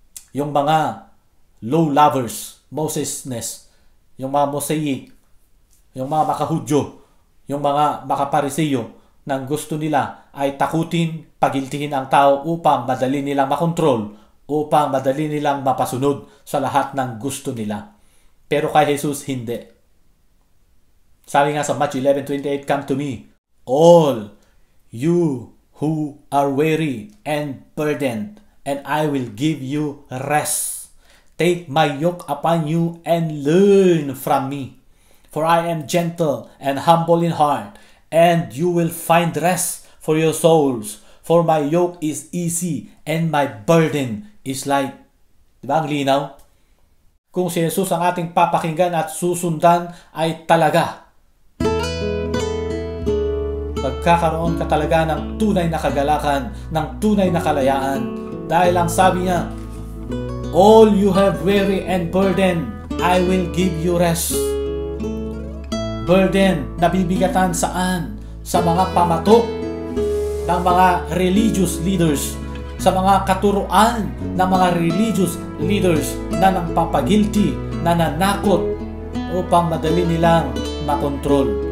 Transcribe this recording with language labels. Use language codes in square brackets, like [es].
[tl] Yung mga law lovers, Mosesness, yung mga Mosaic, yung mga makahudyo, yung mga makapariseo, nang gusto nila ay takutin, pagiltihin ang tao upang madali nilang makontrol, upang madali nilang mapasunod sa lahat ng gusto nila. Pero kay Jesus, hindi. [en] Sabi nga sa Matthew 11:28, "Come to me, all you who are weary and burdened, and I will give you rest. Take my yoke upon you and learn from me. For I am gentle and humble in heart, and you will find rest for your souls. For my yoke is easy and my burden is light." [tl] Diba ang linaw? Kung si Jesus ang ating papakinggan at susundan ay talaga magkakaroon ka talaga ng tunay na kagalakan, ng tunay na kalayaan. Dahil ang sabi niya, [en] "All you have weary and burden, I will give you rest." [tl] Burden, nabibigatan saan? Sa mga pamatok ng mga religious leaders, sa mga katuruan ng mga religious leaders na nagpapagilty, na nanakot upang madali nilang makontrol.